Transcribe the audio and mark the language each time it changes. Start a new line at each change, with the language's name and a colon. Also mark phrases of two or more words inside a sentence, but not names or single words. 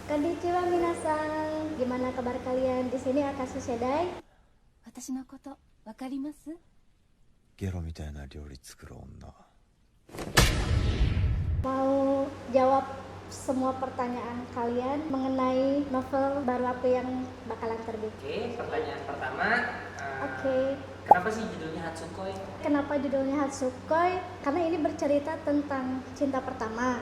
Japanese: こんにちは皆さん,
Indonesian: gimana kabar kalian? Di sini Akashi Sedai.
Japanese: 私のことわかります？ゲロみたいな料理作る女。
Indonesian: Mau jawab semua pertanyaan kalian mengenai novel baru aku yang bakalan terbit. Oke, pertanyaan pertama. Oke. Kenapa sih judulnya Hatsukoi? Kenapa judulnya Hatsukoi? Karena ini bercerita tentang cinta pertama.